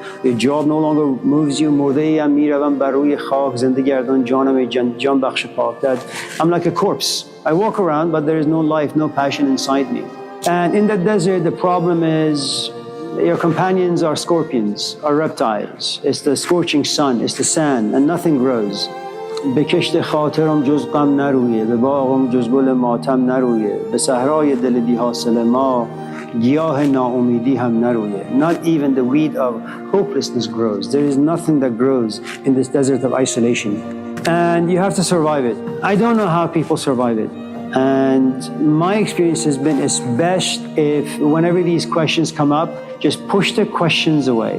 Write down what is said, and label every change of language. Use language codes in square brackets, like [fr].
[en] Your job no longer moves you. That I'm like a corpse. I walk around, but there is no life, no passion inside me. And in the desert, the problem is your companions are scorpions, are reptiles. It's the scorching sun, it's the sand, and nothing grows. [fa] به کشت خاطرم جز غم نرویه، به باغم جز گل ماتم نرویه، به صحرای دل بی حاصل ما گیاه ناامیدی هم نرویه. [en] Not even the weed of hopelessness grows. There is nothing that grows in this desert of isolation. And you have to survive it. I don't know how people survive it. And my experience has been it's best if whenever these questions come up, just push the questions away.